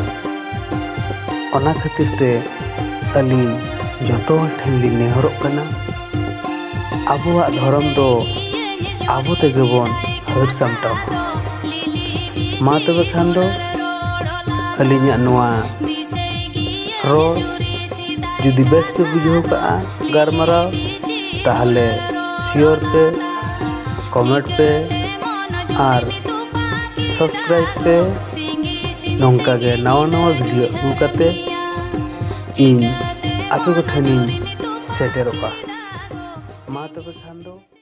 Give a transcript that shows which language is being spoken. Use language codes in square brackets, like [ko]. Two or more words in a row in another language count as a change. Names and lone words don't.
[sat] ᱚᱱᱟ ᱠᱷᱟᱹᱛᱤᱨ ᱛᱮ ᱟᱹᱞᱤᱧ ᱡᱚᱛᱚ ᱦᱚᱲ ᱴᱷᱮᱱ ᱞᱤᱧ ᱱᱮᱦᱚᱨᱚᱜ ᱠᱟᱱᱟ, ᱟᱵᱚᱣᱟᱜ ᱫᱷᱚᱨᱚᱢ ᱫᱚ ᱟᱵᱚ ᱛᱮᱜᱮ ᱵᱚᱱ ᱦᱟᱹᱨ ᱥᱟᱢᱴᱟᱣ ᱢᱟ। ᱛᱚᱵᱮ ᱠᱷᱟᱱ ᱫᱚ ᱟᱹᱞᱤᱧᱟᱜ ᱱᱚᱣᱟ ᱨᱚᱲ ᱡᱩᱫᱤ ᱵᱮᱥ ᱯᱮ ᱵᱩᱡᱷᱟᱹᱣ ᱠᱟᱜᱼᱟ ᱜᱟᱞᱢᱟᱨᱟᱣ, তাহলে শেয়ার পে, কমেন্ট পে আর সাবস্ক্রাইব পে nongka ge nawa video agu kate ᱤᱧ ᱟᱯᱮ ᱠᱚ ᱴᱷᱮᱱᱤᱧ ᱥᱮᱴᱮᱨᱚᱜᱼᱟ। ᱢᱟ ᱛᱚᱵᱮ ᱠᱷᱟᱱ ᱫᱚ